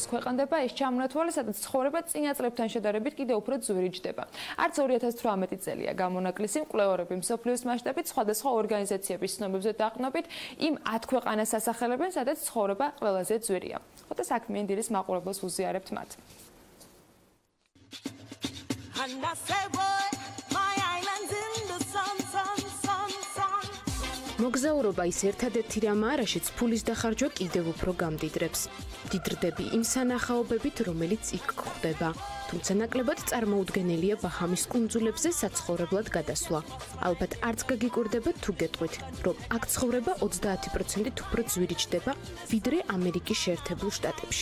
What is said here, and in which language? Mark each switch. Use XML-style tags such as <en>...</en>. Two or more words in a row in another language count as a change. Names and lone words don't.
<ka>ქვეყნდება ეს ჩამონათვალი, სადაც ცხოვრება წინა წლებთან შედარებით კიდევ უფრო ძვირი ჯდება. არც 2018 წელია გამონაკლისი მკვლევარები მსოფლიოს მასშტაბით სხვადასხვა ორგანიზაციების ცნობებზე დაყრდნობით იმ 10 ქვეყანას ასახელებენ, სადაც ცხოვრება ყველაზე ძვირია. ხოთა საქმიანი დილის მაყურებელს უზიარებთ მათ.</ka> <en>And I say, boy, my island's in the sun, sun, sun, sun.</en> <ka>მოგზაურობა ის ერთადერთი რამაა, რაშიც ფულის დახარჯვა კიდევ უფრო გამდიდრებს. დიდრდები იმ სანახაობებით, რომელიც იქ გვხვდება. თუმცა ნაკლებად წარმოუდგენელია ბაჰამის კუნძულებზე საცხოვრებლად გადასვლა. ალბათ არც გაგიკურდებათ თუ გეტყვით, რომ აქ ცხოვრება 30%-ით უფრო ძვირი ჯდება, ვიდრე ამერიკის შეერთებულ შტატებში.</ka>